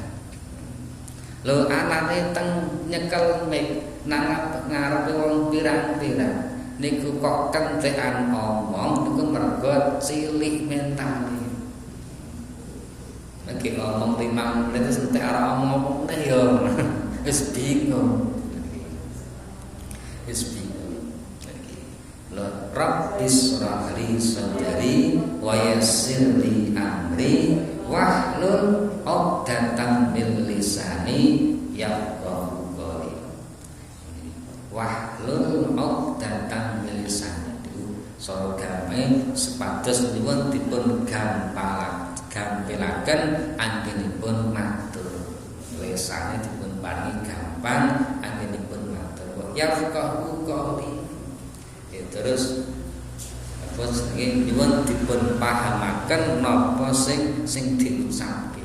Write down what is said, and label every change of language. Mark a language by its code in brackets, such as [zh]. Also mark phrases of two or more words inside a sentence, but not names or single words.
[jv] Lho anane teng nyekel mic nang ngarepe wong pirang-pirang niku kok kentekan omong niku mergo cilik mentale. Lagi ngomong 5 menit wis entek arep omong meneh ya. Wis bingung. Lho [ar] رب اشرح لي صدري ويسر لي أمري واحلل عقدة من لساني يفقهوا قولي. واحلل عقدة من لساني [jv] itu sorogame sepados nyuwun dipun gampelaken anggenipun matur. Lesane dipun paringi gampang anggenipun matur. [ar] يفقهوا قولي. [jv] Terus apa sing nyuwun dipun pahamaken napa sing diucapke.